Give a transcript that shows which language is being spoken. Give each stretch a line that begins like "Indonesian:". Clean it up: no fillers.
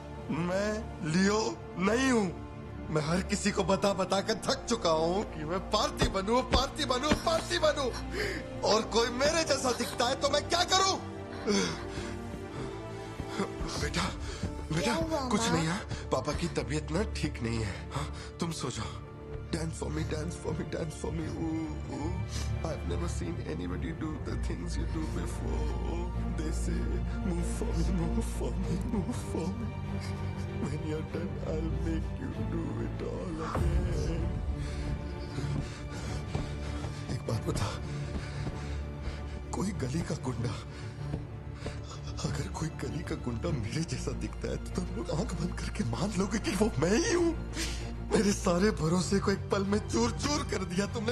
Hindi: मैं लियो नहीं हूं। मैं हर किसी को बता बता कर थक चुका हूं कि मैं पार्टी बनूं, पार्टी बनूं, पार्टी बनूं, और कोई मेरे जैसा दिखता है तो मैं क्या करूं? बेटा बेटा कुछ नहीं है, पापा की तबीयत ना ठीक नहीं है। हाँ, तुम सो जाओ।
English: Dance for me, dance for me, dance for me. Ooh, ooh. I've never seen anybody do the things you do before. They say, move for me, move for me, move for me. When you're done, I'll make you do it all again.
Hindi: एक बात बता, कोई गली का गुंडा, अगर कोई गली का गुंडा मेरे जैसा दिखता है तो तुम लोग आंख बंद करके मान लोगे कि वो मैं ही हूँ? मेरे सारे भरोसे को एक पल में चूर चूर कर दिया तुमने।